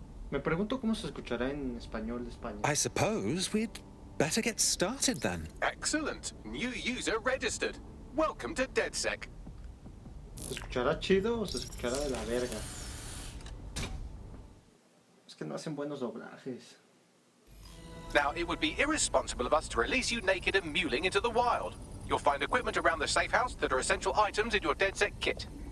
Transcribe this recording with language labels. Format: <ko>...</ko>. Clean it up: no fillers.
<es>Me pregunto cómo se escuchará en español de España.</es> <en>I suppose we'd better get started then. Excellent. New user registered. Welcome to DedSec.</en> <es>¿Se escuchará chido o se escuchará de la verga? Es que no hacen buenos doblajes.</es> <en>Now, it would be irresponsible of us to release you naked and mewling into the wild. You'll find equipment around the safe house that are essential items in your DedSec kit.</en>